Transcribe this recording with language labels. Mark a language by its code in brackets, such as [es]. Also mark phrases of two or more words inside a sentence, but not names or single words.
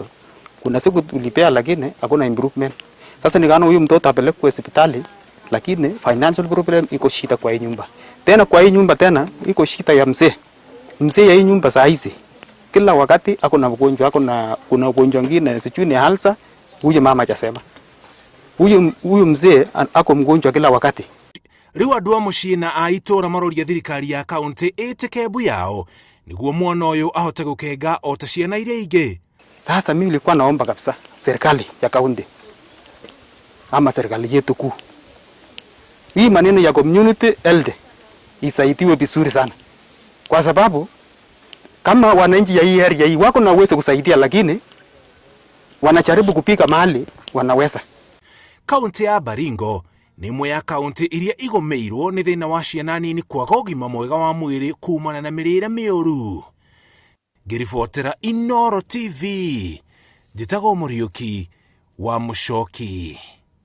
[sw] Kuna siku tulipea lakini hakuna improvement. Sasa nikaona huyu mtoto apelekwe hospitali, lakini [en] financial problem [sw] iko shida kwa hii nyumba. Tena kwa hii nyumba tena iko shida ya mzee. Mzee ya hii nyumba saa hizi kila wakati hakuna ugonjwa, kuna ugonjwa mwingine sijui ni halsa, huyu mama hajasema. Huyu mzee ako mgonjwa kila wakati. [ki] Rĩu andũ a mũciĩ na a itũra maroria thirikari ya kaunti ĩtĩke mbu yao nĩguo mwana ũyũ ahote gũkenga o ta ciana iria ingĩ. [sw] Sasa mimi nilikuwa naomba kabisa serikali ya kaunti ama serikali yetu kuu, hii maneno ya [en] community health [sw] isaidiwe vizuri sana, kwa sababu kama wananchi ya hii area hii wako na uwezo kusaidia, lakini wanajaribu kupika mahali wanaweza. [ki] Kaunti ya Baringo nĩ imwe ya kaunti iria igũmĩirwo nĩ thĩna wa ciana nini kwaga ũgima mwega wa mwĩrĩ kumana na mĩrĩĩre mĩũru. Ngĩribotera Inooro TV, njĩtagwo Mũriũki wa Mũchoki.